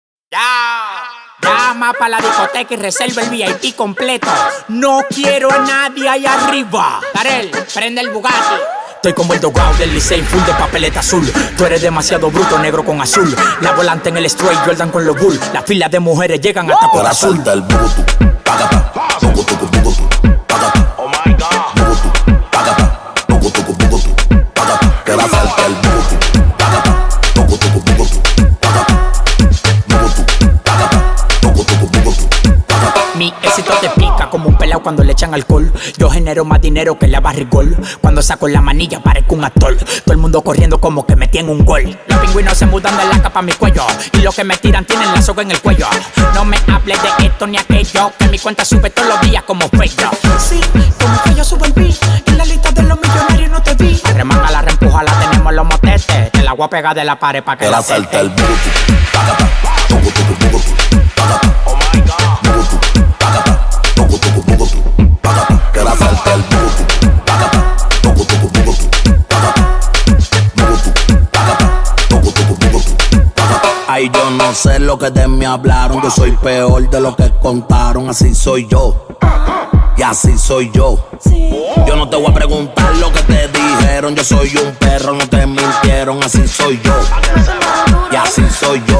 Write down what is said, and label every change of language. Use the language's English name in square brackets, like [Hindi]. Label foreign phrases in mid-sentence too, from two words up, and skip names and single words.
[Spanish] Llama pa' la discoteca y reserva el VIP completo. No quiero a nadie ahí arriba. Darel, prende el Bugatti. Estoy como el dogao del Licey, full de papeleta azul. Tú eres demasiado bruto, negro con azul. La volante en el straight, Jordan con los bull. Las filas de mujeres llegan hasta por azul. Salta el bugutu, pagata, bugutu, bugutu, pagata. [English] Oh my God. [Spanish] Bugutu, pagata, bugutu, bugutu, pagata. Que la salta el bugutu, pagata, bugutu, bugutu, pagata. Bugutu, pagata, bugutu, bugutu, pagata. Mi éxito te pica como un pelao cuando le echan alcohol. Yo genero más dinero que la barrigol. Cuando saco la manilla parezco un actor. Todo el mundo corriendo como que metí en un gol. Los pingüinos se mudan de la capa a mi cuello. Y los que me tiran tienen la soga en el cuello. No me hables de esto ni aquello, que mi cuenta sube todos los días como fello. Sí, como que yo subo el beat. En la lista de los millonarios no te vi. Remanga la reempuja, la tenemos los motetes. Te la voy a pegar de la pared pa' que la salta el bugutu, pagata, bugutu, bugutu, pagata. [English] Oh my God. [Spanish] Bugutu, pagata, bugutu, bugutu, pagata. Que la salta el bugutu, pagata, bugutu, bugutu, pagata. Bugutu, pagata, bugutu, bugutu, pagata. Ay, yo no sé lo que de mí hablaron. Yo soy peor de lo que contaron. Así soy yo, y así soy yo. Yo no te voy a preguntar lo que te dijeron. Yo soy un perro, no te mintieron. Así soy yo, y así soy yo.